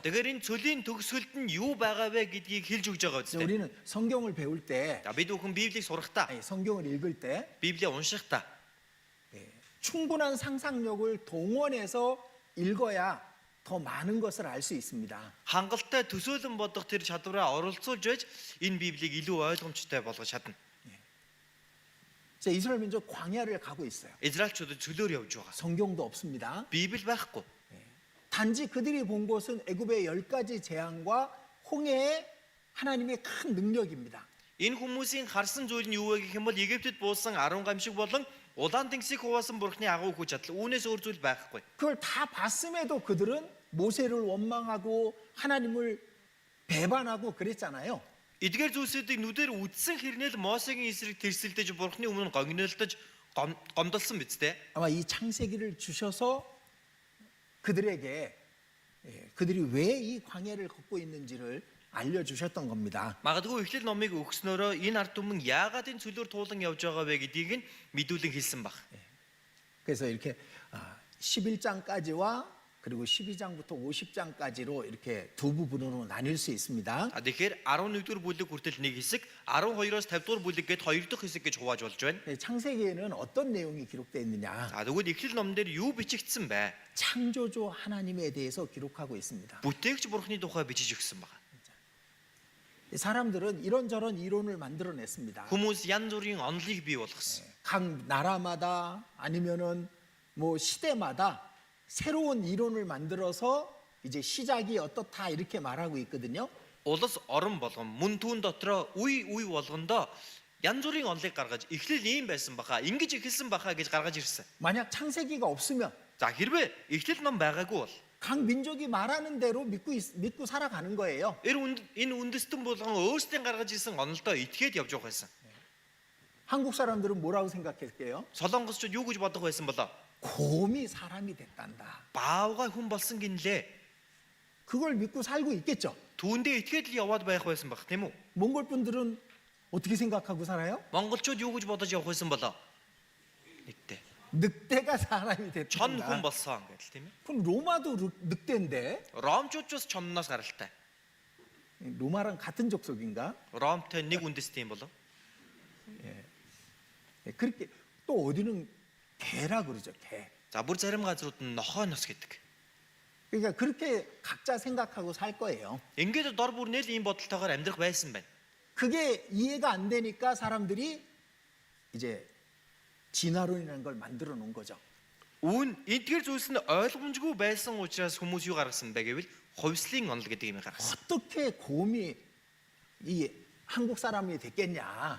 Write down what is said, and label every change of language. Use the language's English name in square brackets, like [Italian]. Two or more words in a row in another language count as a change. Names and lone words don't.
[Mongolian] Тэгэхээр энэ цөлийн төгсгөлд нь юу байгаа вэ гэдгийг хэлж өгж байгаа [Korean] 그래서 [Mongolian] үстэй. [Korean] 우리는 성경을 배울 때, [Mongolian] За бид бүхэн Библийг сурахдаа, [Korean] 성경을 읽을 때 [Mongolian] Библийг уншихдаа [Korean] 충분한 상상력을 동원해서 읽어야 더 많은 것을 알 수 있습니다. [Mongolian] Хангалттай төсөөлөн бодох тэр чадвараа оролцуулж байж энэ Библийг илүү ойлгомжтой болгож чадна. [Korean] 자, 이스라엘 민족 광야를 가고 있어요. [Mongolian] Израильчуудад цөлөөр явж байгаа. [Korean] 성경도 없습니다. [Mongolian] Библи байхгүй. [Korean] 단지 그들이 본 것은 애굽의 10가지 재앙과 홍해의 하나님의 큰 능력입니다. [Mongolian] Энэ хүмүүсийн харсан зүйл нь юу вэ гэх юм бол Египтэд буусан 10 гамшиг болон улаан тэнгисийг хуваасан бурхны агуу хүч чадал. Үүнээс өөр зүйл байхгүй. [Korean] 그걸 다 봤음에도 그들은 모세를 원망하고 하나님을 배반하고 그랬잖아요. [Mongolian] Эдгээр зүйлсүүдийг нүдээр үзсэн хэрнээл Мосегийн эсрэг тэрсэлдэж бурхны өмнө гогнолтож гомдолсон биз дээ. [Korean] 아마 이 창세기를 주셔서 그들에게 그들이 왜 이 광야를 걷고 있는지를 알려주셨던 겁니다. [Mongolian] Магадгүй эхлэл номыг өгснөөрөө энэ ард түмэн яагаад энэ цөлөөр туулан явж байгаа вэ гэдгийг нь мэдүүлэн хэлсэн баг. [Korean] 그래서 이렇게 11장까지와 그리고 12장부터 50장까지로 이렇게 두 부분으로 나뉠 수 있습니다. [Mongolian] Тэгэхээр 11-р бүлэг хүртэл нэг хэсэг, 12-оос 50-р бүлэг гээд хоёр дахь хэсэг гэж хувааж болж байна. [Korean] 창세기에는 어떤 내용이 기록되어 있느냐? [Mongolian] Тэгвэл эхлэл номдэр юу бичигдсэн бэ? [Korean] 창조주 하나님에 대해서 기록하고 있습니다. [Mongolian] Бүтээгч бурхны тухай бичиж өгсөн баг. [Korean] 사람들은 이런저런 이론을 만들어냈습니다. [Mongolian] Хүмүүс янз бүрийн онолыг бий болгосон. [Korean] 각 나라마다 아니면은 뭐 시대마다 새로운 이론을 만들어서 이제 시작이 어떻다 이렇게 말하고 있거든요. [Mongolian] Улс орон болгон мөн түүн дотроо үе болгондоо янз бүрийн онолыг гаргаж эхлэл ийм байсан баха, ингэж эхэлсэн баха гэж гаргаж ирсэн. [Korean] 만약 창세기가 없으면 [Mongolian] За хэрвээ эхлэл ном байгаагүй бол [Korean] 각 민족이 말하는 대로 믿고 살아가는 거예요. [Mongolian] энэ үндэстэн болгон өөрсдийн гаргаж ирсэн онолдоо итгээд явж байгаа байсан. [Korean] 한국 사람들은 뭐라고 생각했게요? [Mongolian] Солонгосчууд юу гэж бодох байсан болоо? [Korean] 곰이 사람이 됐단다. [Mongolian] Баавга хүн болсон гинлээ. [Korean] 그걸 믿고 살고 있겠죠. [Mongolian] Түүндээ итгээд л яваад байх байсан баг тийм үү? [Korean] 몽골 분들은 어떻게 생각하고 살아요? [Mongolian] Монголчууд юу гэж бодож явах байсан болоо? Нэгтэй. [Korean] 늑대가 사람이 [Mongolian] Чон хүн [Korean] 됐단다. [Mongolian] болсон гэдэл тийм ээ. [Korean] 그럼 로마도 늑대인데 [Mongolian] Ромчууд ч бас чонноос гаралтай. [Korean] 로마랑 같은 족속인가? [Mongolian] Ромтой нэг үндэстэй юм болоо. [Korean] 그렇게 또 어디는 개라 그러죠. 개. [Mongolian] За бүр зарим газрууд нь нохой нос гэдэг. [Korean] 그러니까 그렇게 각자 생각하고 살 거예요. [Mongolian] Ингээд дор бүрнээ л ийм бодолтойгоор амьдрах байсан байна. [Korean] 그게 이해가 안 되니까 사람들이 이제 진화론이라는 걸 만들어 놓은 거죠. [Mongolian] Эдгээр зүйлс нь ойлгомжгүй байсан учраас хүмүүс юу гаргасан бэ гэвэл хувьслын онол гэдэг юм гаргасан. [Korean] 어떻게 곰이 이 한국 사람이 됐겠냐?